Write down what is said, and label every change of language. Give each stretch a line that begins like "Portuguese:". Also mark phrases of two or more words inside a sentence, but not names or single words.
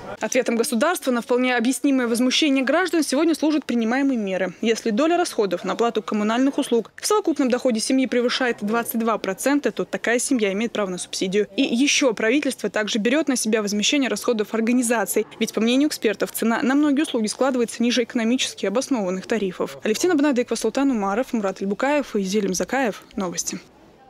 Russian: Ответом государства на вполне объяснимое возмущение граждан сегодня служат принимаемые меры. Если доля расходов на оплату коммунальных услуг в совокупном доходе семьи превышает 22%, то такая семья имеет право на субсидию. И еще правительство также берет на себя возмещение расходов организаций. Ведь, по мнению экспертов, цена на многие услуги складывается ниже экономически обоснованных тарифов. Алевтина Бенедикова, Султан Умаров, Мурат Альбукаев и Зелим Закаев. Новости.